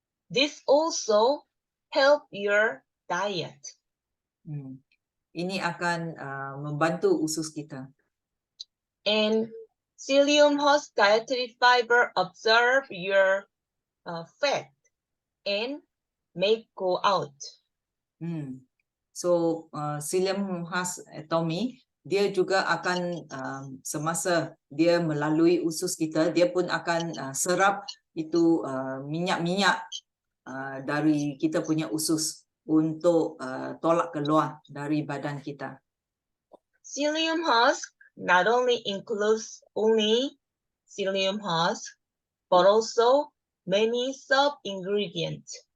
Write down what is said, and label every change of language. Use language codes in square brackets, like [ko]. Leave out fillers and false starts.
[en] This also help your diet. [ms] Ini akan membantu usus kita. [en] And psyllium husk dietary fiber absorb your fat and make go out. [ms] So psyllium husk atomy dia juga akan semasa dia melalui usus kita, dia pun akan serap itu minyak-minyak dari kita punya usus untuk tolak keluar dari badan kita. [en] Psyllium husk not only includes psyllium husk, but also many sub-ingredients.